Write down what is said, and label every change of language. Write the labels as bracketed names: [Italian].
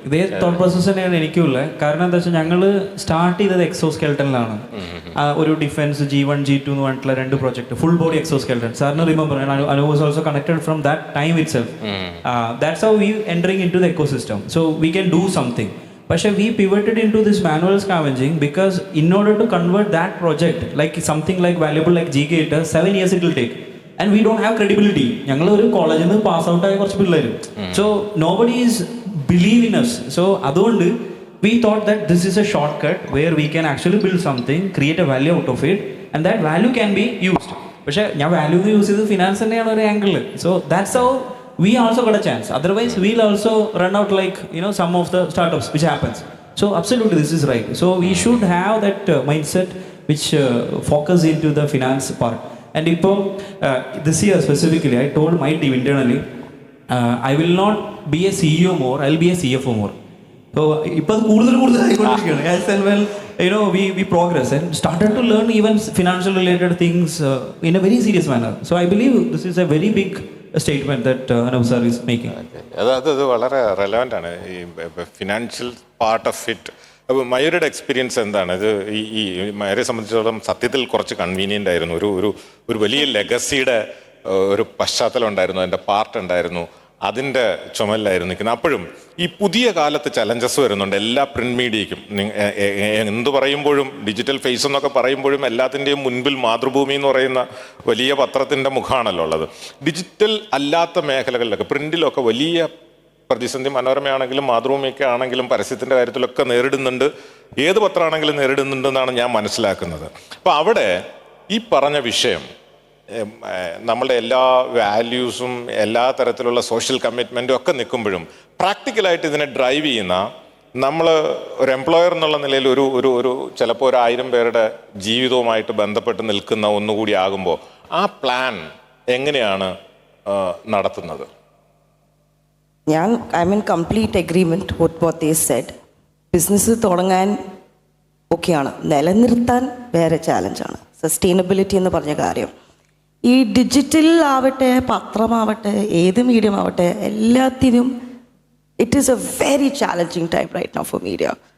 [Malayalam] ഇതേ thought process തന്നെയാണ് എനിക്കുള്ളത്. കാരണം എന്താ വെച്ചാൽ ഞങ്ങൾ സ്റ്റാർട്ട് ചെയ്തത് എക്സോസ്കെൽട്ടനിലാണ്. ഒരു ഡിഫൻസ് G1 G2 എന്ന് പറഞ്ഞിട്ടുള്ള 2 പ്രോജക്ട്, ഫുൾ ബോഡി എക്സോസ്കെൽട്ടൻ. [English] സാറിന് remember, Anu was also connected from that time itself. That's how we entering into the ecosystem. So we can do something. പക്ഷേ we pivoted into this manual scavenging because in order to convert that project like something like valuable like G-Gator, 7 years it will take. And we don't have credibility. [Malayalam] ഞങ്ങൾ ഒരു കോളേജിൽ നിന്ന് pass out ആയ കുറച്ച് പിള്ളേർ. [English] So nobody is believe in us. So അതുകൊണ്ട് we thought that this is a shortcut where we can actually build something, create a value out of it, and that value can be used. [Malayalam] പക്ഷേ ഞാൻ value use ചെയ്ത് finance തന്നെയാണ് ഒരു ആംഗിളിൽ. [English] So that's how we also got a chance. Otherwise we'll also run out like some of the startups which happens. So absolutely this is right. So we should have that mindset which focus into the finance part. And this year specifically I told my team internally I will not be a CEO more, I'll be a CFO more. [Malayalam] So ഇപ്പോൾ കൂടുതൽ ആയിക്കൊണ്ടിരിക്കുകയാണ്. [English] As and well we progress and started to learn even financial related things in a very serious manner. So I believe this is a very big statement that Anup sir is making. [Malayalam] അത് വളരെ relevant ആണ്, ഈ financial part of it. അപ്പോൾ മയൂരിയുടെ experience എന്താണ്? ഇത് ഈ മയൂരെ സംബന്ധിച്ചിടത്തോളം സത്യത്തിൽ കുറച്ച് കൺവീനിയൻ്റ് ആയിരുന്നു. ഒരു വലിയ ലെഗസിയുടെ ഒരു പശ്ചാത്തലം ഉണ്ടായിരുന്നു, അതിൻ്റെ പാർട്ട് ഉണ്ടായിരുന്നു, അതിൻ്റെ ചുമലിലായിരുന്നു നിൽക്കുന്നത്. അപ്പോഴും ഈ പുതിയ കാലത്ത് ചലഞ്ചസ് വരുന്നുണ്ട് എല്ലാ പ്രിന്റ് മീഡിയയ്ക്കും. എന്ത് പറയുമ്പോഴും ഡിജിറ്റൽ ഫേസ് എന്നൊക്കെ പറയുമ്പോഴും എല്ലാത്തിൻ്റെയും മുൻപിൽ മാതൃഭൂമി എന്ന് പറയുന്ന വലിയ പത്രത്തിൻ്റെ മുഖമാണല്ലോ ഉള്ളത്. ഡിജിറ്റൽ അല്ലാത്ത മേഖലകളിലൊക്കെ പ്രിന്റിലൊക്കെ വലിയ പ്രതിസന്ധി മനോരമയാണെങ്കിലും മാതൃഭൂമിയൊക്കെ ആണെങ്കിലും പരസ്യത്തിൻ്റെ കാര്യത്തിലൊക്കെ നേരിടുന്നുണ്ട്. ഏത് പത്രമാണെങ്കിലും നേരിടുന്നുണ്ടെന്നാണ് ഞാൻ മനസ്സിലാക്കുന്നത്. അപ്പോൾ അവിടെ ഈ പറഞ്ഞ വിഷയം നമ്മളുടെ എല്ലാ വാല്യൂസും എല്ലാ തരത്തിലുള്ള സോഷ്യൽ കമ്മിറ്റ്മെൻറ്റും ഒക്കെ നിൽക്കുമ്പോഴും പ്രാക്ടിക്കലായിട്ട് ഇതിനെ ഡ്രൈവ് ചെയ്യുന്ന നമ്മൾ ഒരു എംപ്ലോയർ എന്നുള്ള നിലയിൽ ഒരു ചിലപ്പോൾ 1000 പേരുടെ ജീവിതവുമായിട്ട് ബന്ധപ്പെട്ട് നിൽക്കുന്ന ഒന്നുകൂടി ആകുമ്പോൾ ആ പ്ലാൻ എങ്ങനെയാണ് നടത്തുന്നത്? [English] I'm in complete agreement with what they said. [Malayalam] Business തുടങ്ങാൻ ഓക്കെയാണ്, നിലനിർത്താൻ വേറെ ചാലഞ്ചാണ്. സസ്റ്റൈനബിലിറ്റി എന്ന് പറഞ്ഞ കാര്യം ഈ ഡിജിറ്റൽ ആവട്ടെ, പത്രമാവട്ടെ, ഏത് മീഡിയം ആവട്ടെ, എല്ലാത്തിനും [English] It is a very challenging time right now for media.